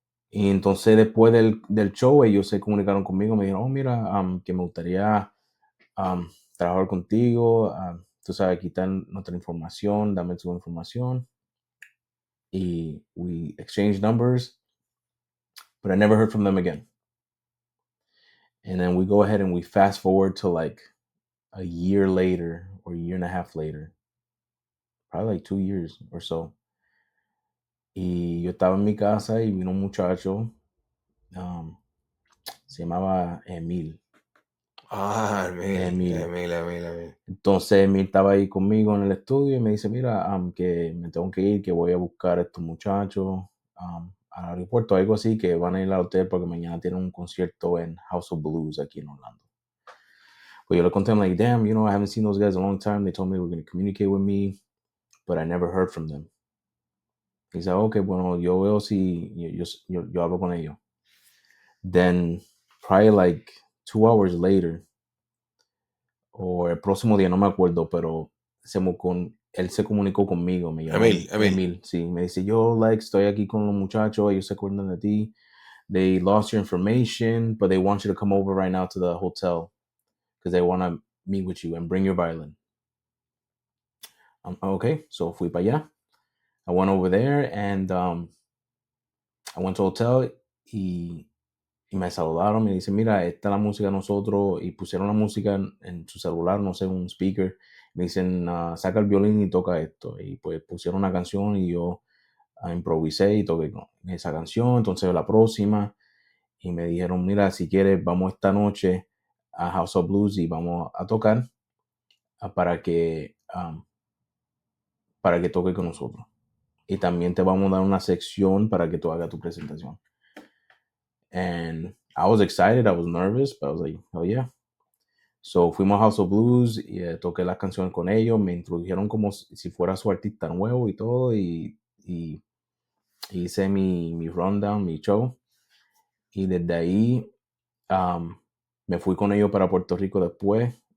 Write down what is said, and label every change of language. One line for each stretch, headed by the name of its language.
Spanish: Y entonces después del show ellos se comunicaron conmigo, me dijeron, oh mira, que me gustaría trabajar contigo, tú sabes, quitar nuestra información, dame tu información.
English: Y we exchanged numbers, but I never heard from them again. And then we go ahead and we fast forward to like a year later or a year and a half later, probably like 2 years or so.
Spanish: Y yo estaba en mi casa y vino un muchacho, se llamaba Emil. Emil. Entonces Emil estaba ahí conmigo en el estudio y me dice, mira, que me tengo que ir, que voy a buscar a estos muchachos al aeropuerto, algo así, que van a ir al hotel porque mañana tienen un concierto en House of Blues aquí en Orlando.
English: Pues yo le conté, I'm like, damn, I haven't seen those guys in a long time. They told me they were going to communicate with me, but I never heard from them. He said, okay,
Spanish: bueno, yo veo si yo hablo con ellos.
English: Then, probably like 2 hours later,
Spanish: o el próximo día, no me acuerdo, pero él se comunicó conmigo, me llamó. Emil, sí, me dice, yo, estoy aquí con los muchachos, ellos se acuerdan de ti.
English: They lost your information, but they want you to come over right now to the hotel because they want to meet with you and bring your violin. Okay, so
Spanish: fui para allá.
English: I went over there and I went to hotel
Spanish: y, y me saludaron. Me dicen, mira, esta es la música de nosotros. Y pusieron la música en su celular, no sé, un speaker. Me dicen, saca el violín y toca esto. Y pues pusieron una canción y yo improvisé y toqué esa canción. Entonces la próxima. Y me dijeron, mira, si quieres, vamos esta noche a House of Blues y vamos a tocar para que toque con nosotros. Y también te vamos a dar una sección para que tú hagas tu presentación.
English: And I was excited, I was nervous, but I was like, oh yeah.
Spanish: So fuimos a House of Blues y toqué las canciones con ellos, me introdujeron como si fuera su artista nuevo y todo, y hice mi rundown, mi show. Y desde ahí me fui con ellos para Puerto Rico después.